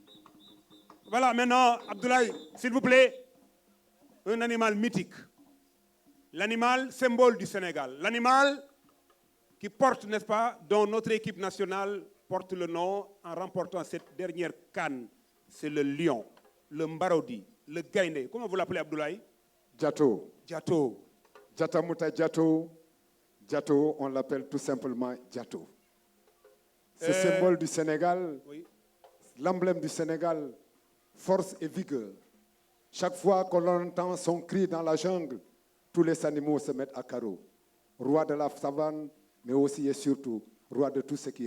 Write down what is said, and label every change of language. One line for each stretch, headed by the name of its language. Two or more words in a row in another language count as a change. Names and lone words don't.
French: Voilà, maintenant, Abdoulaye, s'il vous plaît, un animal mythique. L'animal symbole du Sénégal. L'animal qui porte, n'est-ce pas, dont notre équipe nationale porte le nom en remportant cette dernière CAN. C'est le lion, le mbarodi, le gaïné. Comment vous l'appelez, Abdoulaye? Djato. Djato. Djatamuta Djato. Djato, on l'appelle tout simplement Djato. Ce symbole du Sénégal, oui. L'emblème du Sénégal, force et vigueur. Chaque fois que l'on entend son cri dans la jungle, tous les animaux se mettent à carreau. Roi de la savane, mais aussi et surtout, roi de tout ce qui est